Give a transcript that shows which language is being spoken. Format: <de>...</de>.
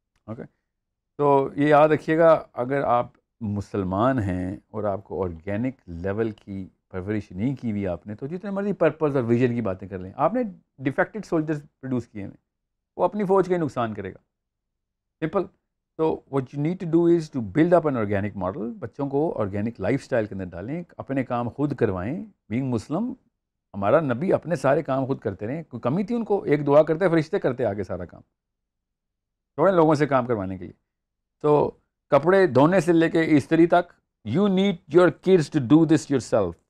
<ur>Okay, تو یہ یاد رکھیے گا اگر آپ مسلمان ہیں اور آپ کو آرگینک لیول کی پرورش نہیں کی ہوئی آپ نے، تو جتنے مرضی پرپز اور ویژن کی باتیں کر لیں. آپ نے ڈیفیکٹڈ سولجرز پروڈیوس کیے ہیں، وہ اپنی فوج کا ہی نقصان کرے گا. سمپل.</ur> <en>تو what you need to do is to build up an organic model.</en> <ur>بچوں کو آرگینک لائف سٹائل کے اندر ڈالیں، اپنے کام خود کروائیں. بینگ مسلم ہمارا نبی اپنے سارے کام خود کرتے رہے. کوئی کمی تھی ان کو؟ ایک دعا کرتے فرشتے کرتے آگے سارا کام، تھوڑے لوگوں سے کام کروانے کے لیے. تو کپڑے دھونے سے لے کے استری تک،</ur> <en>You need your kids to do this yourself.</en>